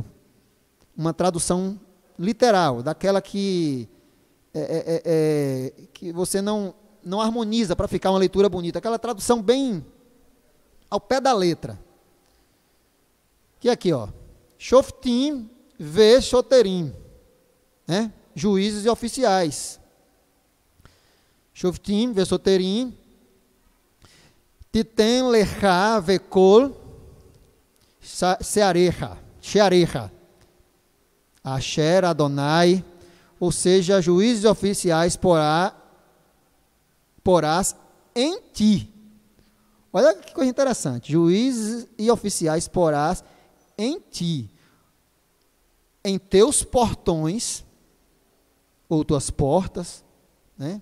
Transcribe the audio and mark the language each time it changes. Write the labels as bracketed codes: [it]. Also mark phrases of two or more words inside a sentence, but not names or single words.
[pt] Uma tradução literal, daquela que você não harmoniza para ficar uma leitura bonita. Aquela tradução bem ao pé da letra. Que é aqui, ó. [he] שופטים ושוטרים, [pt] né? Juízes e oficiais. [he] שופטים ושוטרים תתן לך בכל שעריך אשר ה, [pt] ou seja, juízes e oficiais porás em ti. Olha que coisa interessante. Juízes e oficiais porás em ti, em teus portões, ou tuas portas, né?